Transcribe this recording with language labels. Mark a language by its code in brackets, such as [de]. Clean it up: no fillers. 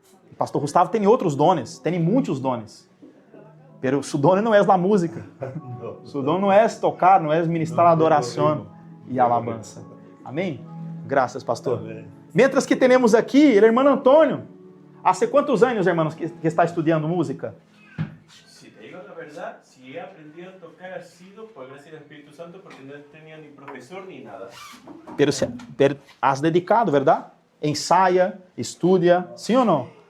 [pt] O pastor Gustavo tem outros dones, tem muitos dones. Pero su dono não é a música. Su dono não é tocar, não é ministrar adoração e alabança. Amém? Graças, pastor. Amém. [es] Mientras que [pt] temos aqui o irmão Antônio. Há quantos anos, irmãos, que está estudando música? [es] Si te digo la verdad, si he aprendido a tocar ha sido por gracia del Espíritu Santo, porque no tenía ni profesor ni nada. Pero has dedicado, [pt] verdade? Ensaia, estudia, sim ou não?